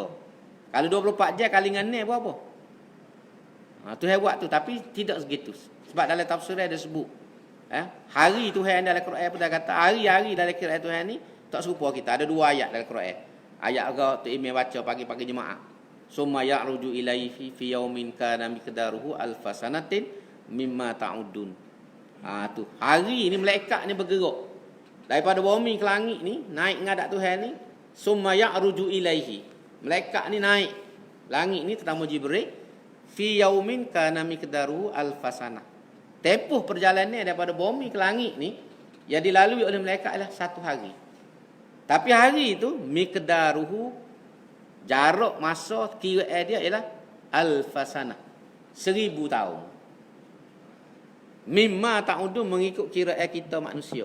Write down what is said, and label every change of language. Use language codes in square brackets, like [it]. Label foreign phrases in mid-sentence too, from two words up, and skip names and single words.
[ms] Kalau 24 jam kali dengan ni berapa? Tuhan buat tu, tapi tidak segitu. Sebab dalam tafsir ada sebut hari Tuhan dalam Quran pun dah kata hari-hari dalam Quran Tuhan ni tak serupa kita. Ada 2 ayat dalam Quran. Ayat agak tu imam baca pagi-pagi jemaah. [ar] ثم يعرج إليه في يوم كان مقداره ألف سنة مما تعدون. [ms] Tu hari ni malaikat ni bergerak daripada bumi ke langit ni, naik ngadak Tuhan ni. [ar] ثم يعرج إليه, [ms] malaikat ni naik langit ni terutama Jibril, [ar] في يوم كان مقداره ألف سنة. [ms] Tempoh perjalanan daripada bumi ke langit ni yang dilalui oleh malaikat adalah 1 hari. Tapi hari itu miqdaruhu, jarak masa kiraan dia ialah alfasana, 1000 tahun. [ar] مما تعدون, [ms] mengikut kiraan kita manusia.